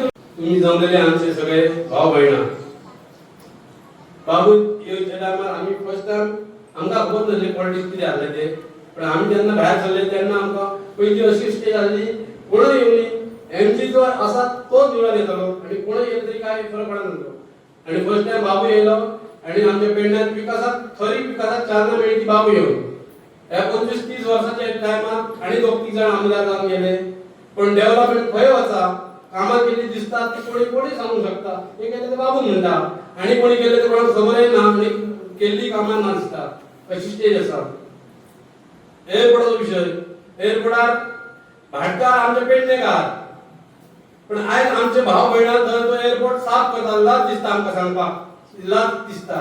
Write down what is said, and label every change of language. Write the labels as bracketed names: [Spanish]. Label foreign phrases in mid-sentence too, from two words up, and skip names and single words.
[Konkani] तुम्ही जमलेले आमचे सगळे भाव भयणा. बाबू येवच्या टायमार आमी [English] first time [Konkani] आमकां खबर नासलें पॉलिटिक्स कितें आसलें तें. पण आमी जेन्ना भायर सरले तेन्ना आमकां पयली अशी स्टेज आसली कोणूय येवनी एमजी जो असा तो निवडून येतलो आणि [Marathi] कोणी येईल तरी काय फरक पडत नसतो. [Konkani] आणि [English] first time [Konkani] बाबू येयलो आणि आमच्या पेडण्यात विकासात खरी विकासात चालना मिळली ती बाबू येऊन या 25-30 वर्षाच्या टायमात आणि 2-3 जण आमदार जाऊन गेले. पण डेव्हलपमेंट खंय वचा कामां केली दिसतात ती कोणी सांगू शकता. हे केले ते बाबू म्हणता आणि कोणी केले ते कोणाक खबर ना आणि केल्ली कामां ना दिसतात अशी स्टेज आसा. एअरपोर्टाचो विषय एअरपोर्टार भाटकार आमचे पेडणेकार पण आयज आमचे भाव भयणां थंय तो एअरपोर्ट साफ करता लाज दिसता आमकां सांगपाक लाज दिसता.